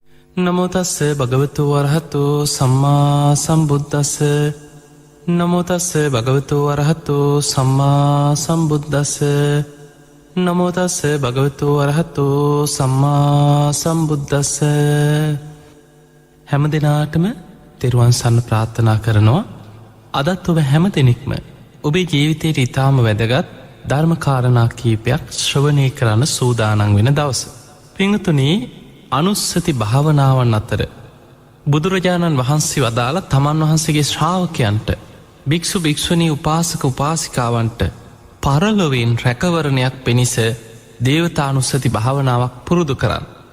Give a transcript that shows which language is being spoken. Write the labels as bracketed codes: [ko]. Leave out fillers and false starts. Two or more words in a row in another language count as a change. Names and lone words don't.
[pi] නමෝ තස්ස භගවතු වරහතෝ සම්මා සම්බුද්දස්ස නමෝ තස්ස භගවතු වරහතෝ සම්මා සම්බුද්දස්ස නමෝ තස්ස භගවතු වරහතෝ සම්මා සම්බුද්දස්ස. [si] හැම දිනාටම තෙරුවන් සරණ ප්‍රාර්ථනා කරනවා. අදත් ඔබ හැම දෙනෙක්ම ඔබේ ජීවිතයට ඉතාම වැදගත් ධර්ම කාරණා කීපයක් ශ්‍රවණය කරන්න සූදානම් වෙන දවස. පින්වතුනි, අනුස්සති භාවනාවන් අතර බුදුරජාණන් වහන්සේ වදාළ තමන් වහන්සේගේ ශ්‍රාවකයන්ට, භික්ෂු භික්ෂුණී උපාසක උපාසිකාවන්ට පරලොවෙන් රැකවරණයක් පිණිස දේවතානුස්සති භාවනාවක් පුරුදු කරන්න.